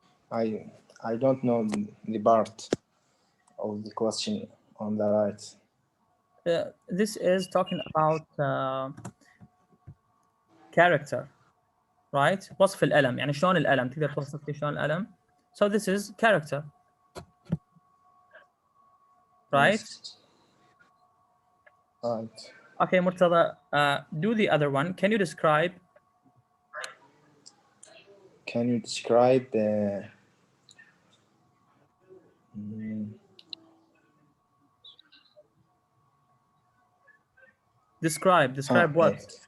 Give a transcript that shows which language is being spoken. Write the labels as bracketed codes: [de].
[en] I don't know the part of the question on the right. This is talking about character, right? [ar] وصف الألم، يعني شلون الألم، تقدر توصف لي شلون الألم. [en] So this is character, right? Yes. Right. Okay, Murtada, do the other one. Can you describe? Can you describe Describe what?